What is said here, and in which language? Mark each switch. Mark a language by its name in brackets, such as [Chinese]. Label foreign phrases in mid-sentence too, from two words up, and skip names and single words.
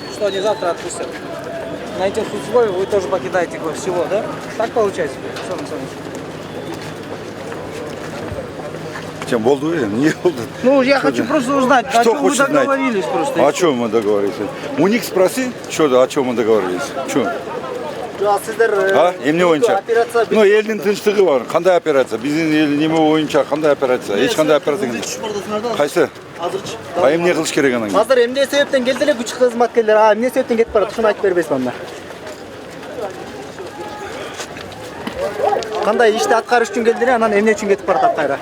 [Russian] Что они завтра отпустят? На этих условиях вы тоже покидаете всего, да? Так получается, Александр Александрович? [Kyrgyz] Чем болду? Не болду. [Russian] Ну, я хочу просто узнать, о Что чем вы хочешь знать? договорились просто. О чем мы договорились? У них спроси, что, о чем мы договорились. Что? А? [Kyrgyz] Эмне боюнча? Ну, элдин тынчтыгы бар. Кандай операция? Биздин эл неме боюнча кандай операция? Эч кандай операция эмес. Кайсы? А эмне кылыш керек анан кийин? Азыр эмне себептен келди эле күч кызматкерлер? А эмне себептен кетип барат? Ушуну айтып бербейсиз анда. Кандай ишти аткарыш үчүн келдиler, анан эмне үчүн кетип баратат кайра?